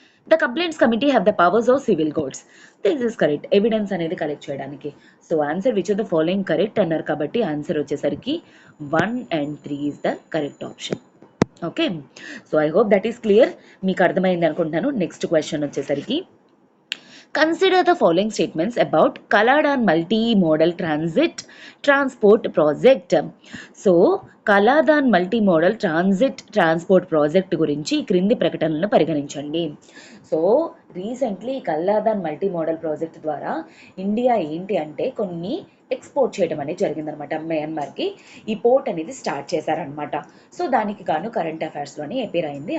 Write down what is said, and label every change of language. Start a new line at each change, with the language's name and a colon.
English: The complaints committee have the powers of civil courts. This is correct, evidence అనేది collect చేయడానికి. So answer which of the following correct అన్నారు కాబట్టి answer వచ్చేసరికి 1 and 3 is the correct option. Okay, so I hope that is clear, మీకు అర్థమైంది అనుకుంటున్నాను. Next question వచ్చేసరికి Consider the following statements about Kaladan multi-modal transport project.
Telugu: So కలాదాన్ multi modal transport project గురించి ఈ క్రింది ప్రకటనలను పరిగణించండి. So recently కల్లాదాన్ multi modal project ద్వారా ఇండియా ఏంటి అంటే కొన్ని ఎక్స్పోర్ట్ చేయడం అనేది జరిగిందనమాట. మయన్మార్కి ఈ పోర్ట్ అనేది స్టార్ట్ చేశారనమాట. సో దానికి గాను కరెంట్ అఫైర్స్లోని అపీర్ అయింది.